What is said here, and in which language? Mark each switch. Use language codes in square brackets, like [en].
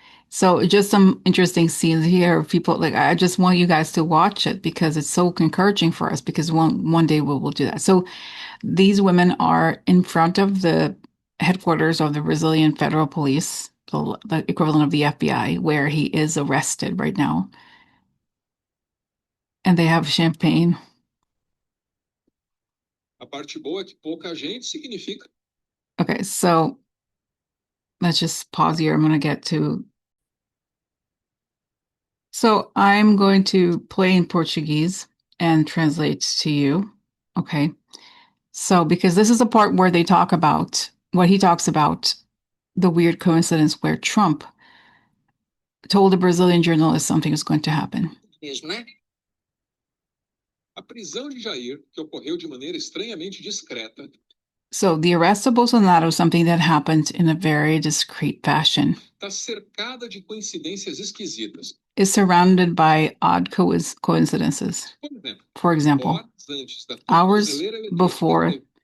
[en] So just some interesting scenes here of people, like I just want you guys to watch it because it's so encouraging for us because one day we will do that. So these women are in front of the headquarters of the Brazilian Federal Police, the equivalent of the FBI, where he is arrested right now. And they have champagne. [pt] A parte boa é que pouca gente significa. [en] Okay, so let's just pause here. I'm going to get to. So I'm going to play in Portuguese and translate to you. Okay. So, because this is the part where they talk about what he talks about the weird coincidence where Trump told a Brazilian journalist something was going to happen. [pt] A prisão de Jair, que ocorreu de maneira estranhamente discreta. [en] So the arrest of Bolsonaro is something that happened in a very discreet fashion. [pt] Está cercada de coincidências esquisitas. [en] Is surrounded by odd coincidences. For example, hours before